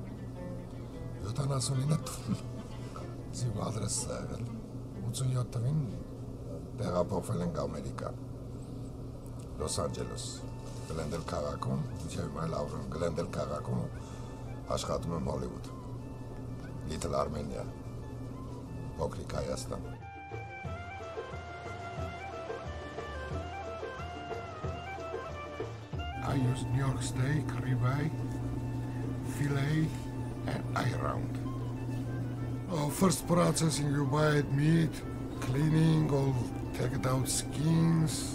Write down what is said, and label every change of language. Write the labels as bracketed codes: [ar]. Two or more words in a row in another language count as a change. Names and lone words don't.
[hy] 79 տուն, զիվ ադրեսս է եղել, 87 թվին տեղափոխվել ենք Ամերիկա, Լոս Անջելես, Գլենդել քաղաքում, մինչև հիմա էլ ապրում եմ Գլենդել քաղաքում, աշխատում եմ Հոլիվուդ, Little Armenia, փոքրիկ Հայաստան։ [en] I use New York steak, ribeye, filet, and eye round. First processing, you buy meat, cleaning, all take it out skins.